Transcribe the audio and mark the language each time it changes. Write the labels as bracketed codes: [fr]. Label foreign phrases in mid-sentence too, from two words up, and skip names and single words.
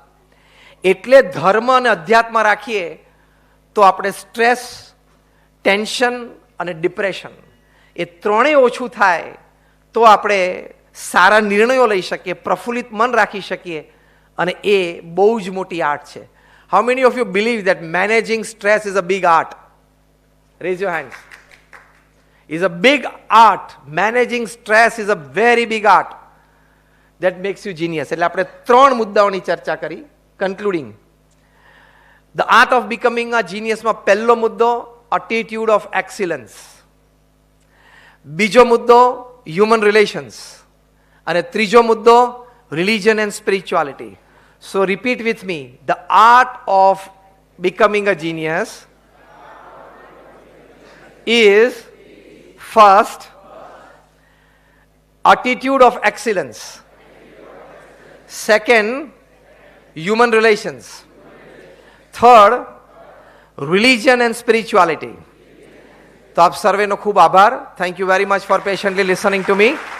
[gu] એટલે ધર્મ અને અધ્યાત્મ રાખીએ તો આપણે સ્ટ્રેસ, ટેન્શન અને ડિપ્રેશન એ ત્રણેય ઓછું થાય તો આપણે સારા નિર્ણયો લઈ શકીએ, પ્રફુલ્લિત મન રાખી શકીએ, અને એ બહુ જ મોટી આર્ટ છે. [en] How many of you believe that managing stress is a big art? Raise your hands. It's a big art. Managing stress is a very big art. That makes you genius. [gu] એટલે આપણે ત્રણ મુદ્દાઓની ચર્ચા કરી. [en] Concluding. The art of becoming a genius [gu] માં પહેલો મુદ્દો [en] attitude of excellence. [gu] બીજો મુદ્દો [en] human relations. [gu] અને ત્રીજો મુદ્દો [en] religion and spirituality. So repeat with me. The art of becoming a genius is first attitude of excellence. Second, human relations. Third, religion and spirituality. [gu] તો આપ સર્વેનો ખૂબ આભાર. [en] Thank you very much for patiently listening to me.